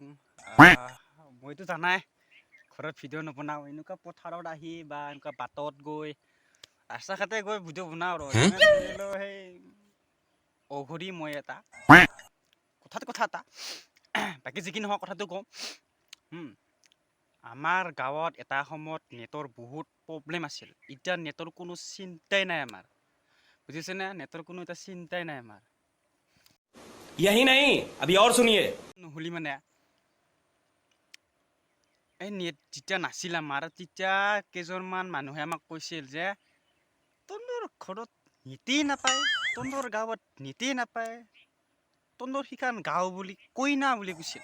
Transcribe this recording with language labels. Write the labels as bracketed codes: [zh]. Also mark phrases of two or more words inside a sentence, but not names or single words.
[as] মইতো জানাই ঘৰত ভিডিঅ' নবনাওঁ, এনেকুৱা পথাৰত আহি বা এনেকুৱা বাটত গৈ ৰাস্তা ঘাটে গৈ ভিডিঅ' বনাওঁ আৰু সেই অঘৰী মই এটা কথা এটা বাকী যি কি নহওক কথাটো কওঁ। আমাৰ গাঁৱত এটা সময়ত নেটৰ বহুত প্ৰব্লেম আছিল। এতিয়া নেটৰ কোনো চিন্তাই নাই আমাৰ, বুজিছেনে? নেটৰ কোনো এটা চিন্তাই নাই আমাৰ। [hi] यही नहीं, अभी और सुनिए। [as] নহ'লি মানে এই নেট যেতিয়া নাছিল আমাৰ, তেতিয়া কেইজনমান মানুহে আমাক কৈছিল যে তহঁতৰ ঘৰত নেটেই নাপায়, তহঁতৰ গাঁৱত নেটেই নাপায়, তহঁতৰ সিখান গাঁও বুলি কৈ না বুলি কৈছিল।